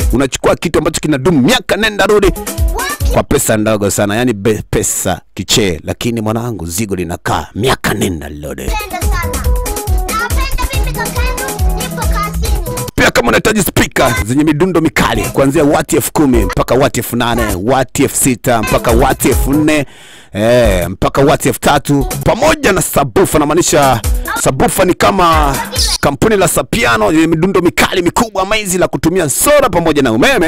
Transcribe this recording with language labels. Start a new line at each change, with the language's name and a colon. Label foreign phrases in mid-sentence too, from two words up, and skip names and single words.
Swahili: Unachukua kitu ambacho kinadumu miaka nenda rudi kwa pesa ndogo sana, yani pesa kiche, lakini mwanangu zigo linakaa miaka nenda rudi. Pia kama unahitaji speaker zenye midundo mikali kuanzia wati 10,000 mpaka wati 8,000, wati 6,000 mpaka wati 4,000, mpaka wati 3,000 pamoja na subwoofer. Na maanisha subwoofer ni kama kampuni la Sapiano yenye midundo mikali mikubwa amazing la kutumia sola pamoja na umeme.